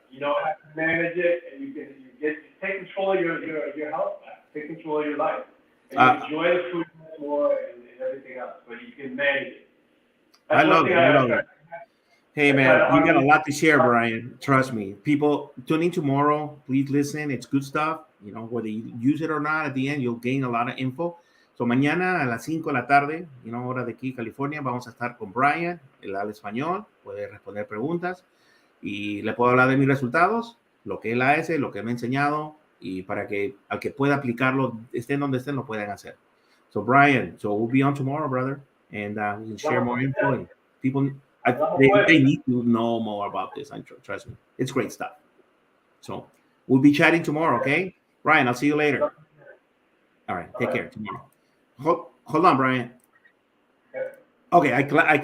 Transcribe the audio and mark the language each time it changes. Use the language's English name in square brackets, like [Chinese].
[English] You don't have to manage it, and you take control of your health back, take control of your life, and you enjoy the food more and everything else. But you can manage it. I love it. Hey man, you got a lot to share, Brian. Trust me. People tune in tomorrow. Please listen. It's good stuff. Whether you use it or not, at the end you'll gain a lot of info. [Spanish] So mañana a las 5 de la tarde, hora de aquí, California, vamos a estar con Brian. Él habla español, puede responder preguntas y le puedo hablar de mis resultados, lo que él hace, lo que me ha enseñado, y para que al que pueda aplicarlo, estén donde estén, lo puedan hacer. [English] So Brian, we'll be on tomorrow, brother, and we can share more info. And people, they need to know more about this. Trust me, it's great stuff. So we'll be chatting tomorrow, okay? Brian, I'll see you later. All right, take care tomorrow. Hold on, Brian. Okay, I